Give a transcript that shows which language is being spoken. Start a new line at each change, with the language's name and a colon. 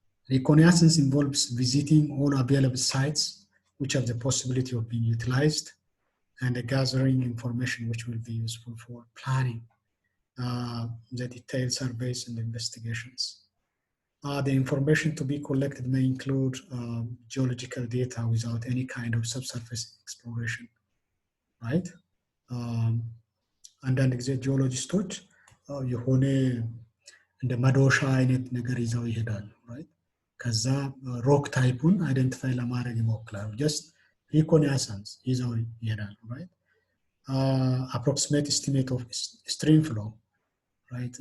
English: Reconnaissance involves visiting all available sites which have the possibility of being utilized and gathering information which will be useful for planning the detailed surveys and investigations. The information to be collected may include geological data without any kind of subsurface exploration, right?
Amharic: አንዳንድ ጊዜ ጂኦሎጂስቶች የሆነ እንደ መዶሻ አይነት ነገር ይዘው ይሄዳሉ፣ right? ከዛ ሮክ ታይፑን አይደንቲፋይ ለማድረግ ይሞክራሉ። just reconnaissance ይዘው ይሄዳሉ፣ right?
English: Approximate estimate of stream flow, right?